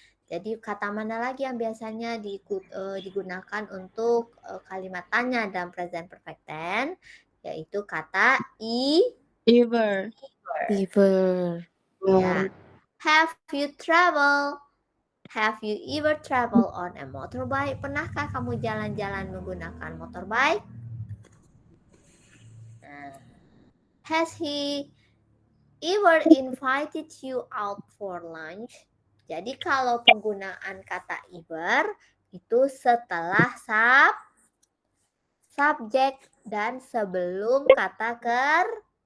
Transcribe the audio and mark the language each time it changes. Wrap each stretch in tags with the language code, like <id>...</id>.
<id>Jadi kata mana lagi yang biasanya digunakan untuk kalimat tanya dalam present perfect tense? Yaitu kata</id> <en>Either. Ya. Have you travel? Have you ever travel on a motorbike?</en> <id>Pernahkah kamu jalan-jalan menggunakan motorbike?</id> <en>Has he ever invited you out for lunch?</en> <id>Jadi kalau penggunaan kata ever itu setelah subjek dan sebelum kata kerja.</id>